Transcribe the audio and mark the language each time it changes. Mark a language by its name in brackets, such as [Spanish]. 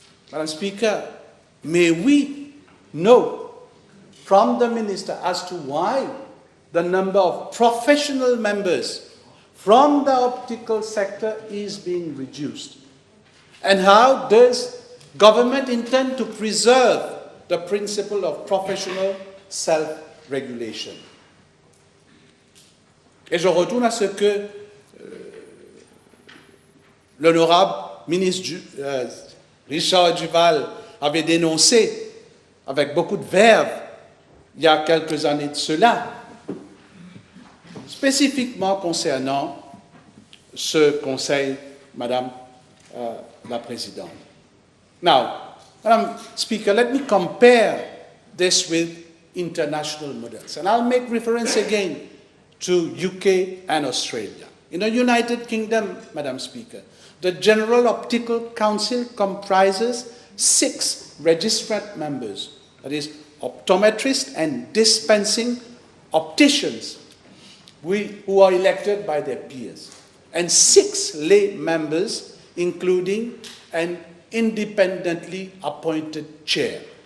[English] Madam Speaker, may we know from the Minister as to why the number of professional members from the optical sector is being reduced? And how does government intend to preserve the principle of professional self-regulation? [French] Et je retourne à ce que l'honorable ministre Richard Duval avait dénoncé avec beaucoup de verve il y a quelques années de cela, spécifiquement concernant ce conseil, Madame la Présidente. [English] Now, Madam Speaker, let me compare this with international models. And I'll make reference again to UK and Australia. In the United Kingdom, Madam Speaker, the General Optical Council comprises 6 registrant members, that is, optometrists and dispensing opticians who are elected by their peers, and 6 lay members, including an independently appointed chair.